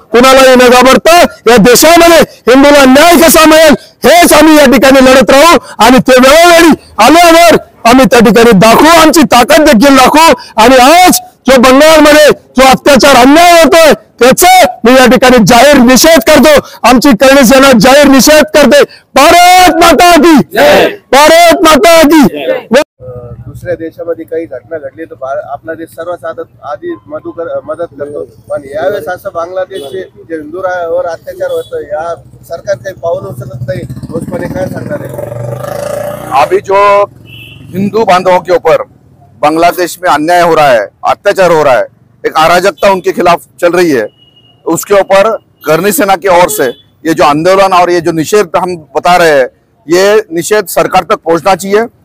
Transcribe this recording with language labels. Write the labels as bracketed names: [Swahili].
[Marathi] कुणालाही न घाबरता या देशामध्ये हिंदूला न्याय कसा मिळेल हेच आम्ही या ठिकाणी लढत राहू आणि ते वेळोवेळी आल्यावर आम्ही त्या ठिकाणी दाखवू, आमची ताकद देखील दाखवू. आणि आज जो बंगालमध्ये जो अत्याचार अन्याय होतोय त्याचा मी या ठिकाणी जाहीर निषेध करतो. आमची करणी सेना जाहीर निषेध करते. [Hindi] भारत माता की, भारत माता की. [Marathi] दुसऱ्या देशामध्ये काही घटना घडली तर आपला देश सर्वात आधी मदत करतो, पण यावेळेस असं बांगलादेशचे जे हिंदूंवर अत्याचार होतं या सरकार काही पाऊल उचलत नाही. ठोसपणे काय सांगणार आहे? [Hindi] अभी जो हिंदू बांधवों के ऊपर बांग्लादेश में अन्याय हो रहा है, अत्याचार हो रहा है, एक अराजकता उनके खिलाफ चल रही है, उसके ऊपर करणी सेना की ओर से ये जो आंदोलन और ये जो निषेध हम बता रहे हैं ये निषेध सरकार तक पहुंचना चाहिए.